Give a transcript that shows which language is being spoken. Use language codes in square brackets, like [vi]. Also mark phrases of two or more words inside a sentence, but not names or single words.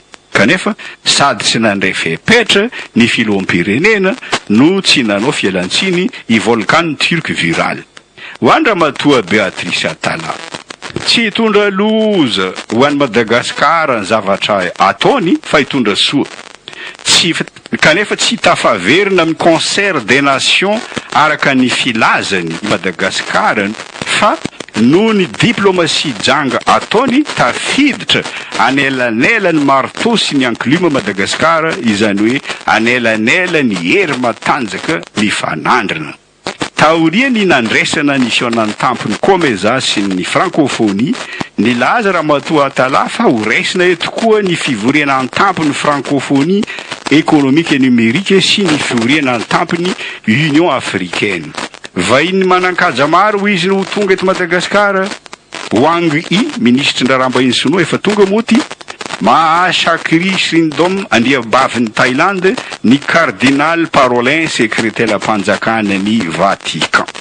[mg] Kanefa sady tsy nandray fepetra ny filoham-pirenena no tsy nanao fialantsiny i [fr] volcan turc viral. [mg] Ho andra matoa Beatrice Atala tsy hitondra loza ho an'ny Madagasikara ny zavatra ataony fa hitondra soa. Kanefa tsy tafaverina amin'ny [fr] concert des nations [mg] araka ny filazany Madagasikara fa noho ny diplomatie janga ataony tafiditra anelanela ny marteau sy ny enclume Madagasikara izany hoe anelanela ny hery matanjaka mifanandrina. Taoriany nandraisana ny fihaonan'ny tampony Komeza sy ny francophonie nilaza Ramatoa Atala fa ho raisina eto koa ny fivoriana an-tampony [fr] francophonie économique et numérique [mg] sy ny fivoriana an-tampony Union africaine. Vahiny manan-kaja maro izy no tonga eto Madagasikara. Wang Yi, ministre ndrarambahiny Sinoa efa tonga moty. Maha Chakri Srindom andiabavin'ny Thaïlande ny cardinal Parolin secrétaire ampanjakana ny Vatican.